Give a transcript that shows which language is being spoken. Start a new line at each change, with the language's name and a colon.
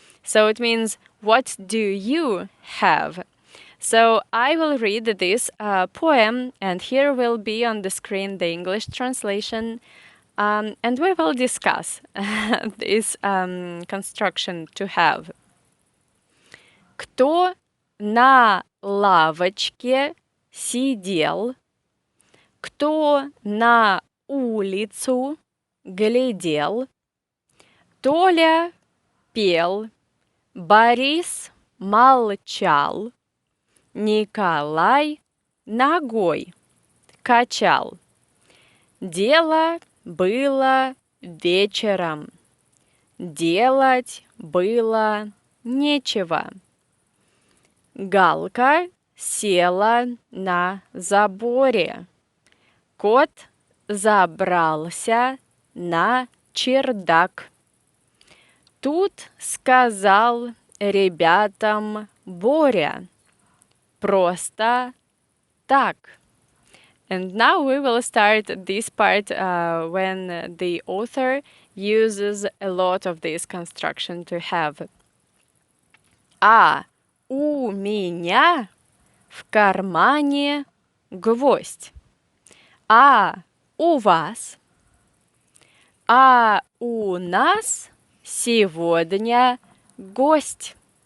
English: So it means, what do you have? So I will read this poem, and here will be on the screen the English translation, and we will discuss this construction to have.
Russian: Кто на лавочке сидел, кто на улицу глядел, Толя пел, Борис молчал, Николай ногой качал. Дело было вечером, делать было нечего. Галка села на заборе, кот забрался на чердак. Тут сказал ребятам Боря. Просто так.
English: And now we will start this part when the author uses a lot of this construction to have.
Russian: А у меня в кармане гвоздь. А у вас? А у нас сегодня гость.